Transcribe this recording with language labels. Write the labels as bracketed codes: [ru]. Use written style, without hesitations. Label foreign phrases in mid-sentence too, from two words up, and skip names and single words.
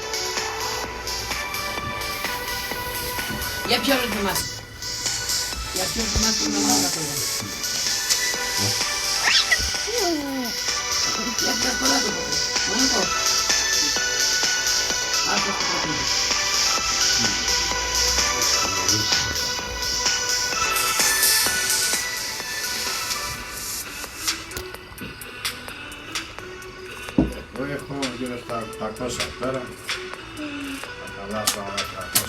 [ro] Ia piciorul de masă. Ia piciorul de masă în masă acolo. Ia piciorul pe ăla după. Mănâncă. Asta este proteină. [es] Quiero estar otra cosa, espera. Para hablar sobre otra cosa.